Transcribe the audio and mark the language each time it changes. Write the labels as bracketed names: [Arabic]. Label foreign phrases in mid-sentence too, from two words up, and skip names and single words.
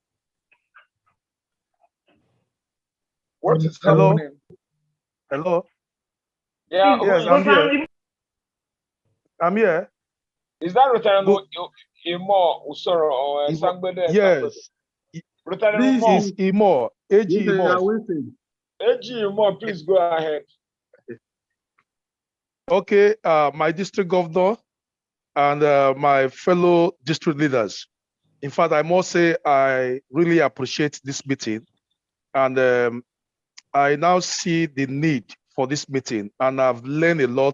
[English] What is happening? Hello. Yeah, yes, I'm here. I'm here. Is that Rotary Imo Usoro or Sangbede? Yes. This is Imo. AG Imo. AG Imo, please go ahead. Okay, my district governor and my fellow district leaders. In fact, I must say I really appreciate this meeting, and I now see the need for this meeting, and I've learned a lot.